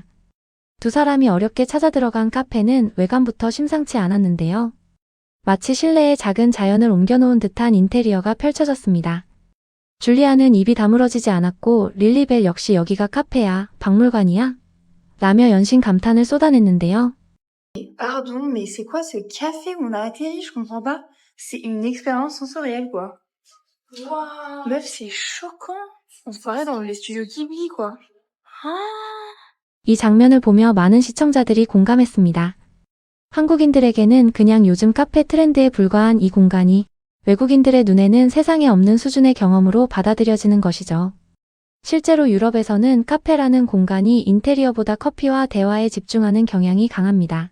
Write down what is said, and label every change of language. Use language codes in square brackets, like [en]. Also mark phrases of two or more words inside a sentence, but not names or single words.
[ko] 두 사람이 어렵게 찾아 들어간 카페는 외관부터 심상치 않았는데요. 마치 실내에 작은 자연을 옮겨놓은 듯한 인테리어가 펼쳐졌습니다. 줄리아는 입이 다물어지지 않았고 릴리벨 역시 여기가 카페야, 박물관이야? 라며 연신 감탄을 쏟아냈는데요. [fr] Pardon, mais c'est quoi ce café où on a atterri? Je comprends pas. C'est une expérience sensorielle, quoi. Waouh. Meuf, c'est choquant. On se croirait dans les studios Ghibli, quoi. [ko] 이 장면을 보며 많은 시청자들이 공감했습니다. 한국인들에게는 그냥 요즘 카페 트렌드에 불과한 이 공간이 외국인들의 눈에는 세상에 없는 수준의 경험으로 받아들여지는 것이죠. 실제로 유럽에서는 카페라는 공간이 인테리어보다 커피와 대화에 집중하는 경향이 강합니다.